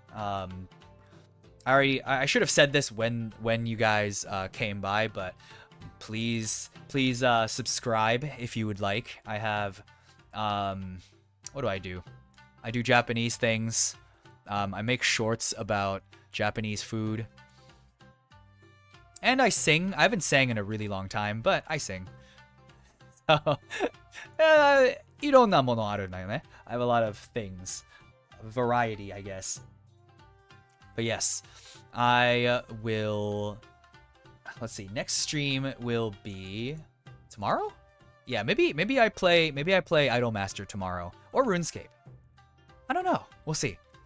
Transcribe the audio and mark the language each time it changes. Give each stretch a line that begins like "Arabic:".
English: I should have said this when you guys came by, but please subscribe if you would like. I have what do? I do Japanese things. I make shorts about Japanese food. And I sing. I haven't sang in a really long time, but I sing.
Japanese: So, いろんなものあるんだよね.
English: I have a lot of things. Variety, I guess. But yes, I will let's see. Next stream will be tomorrow? Yeah, maybe I play Idolmaster tomorrow or RuneScape. I don't know. We'll see.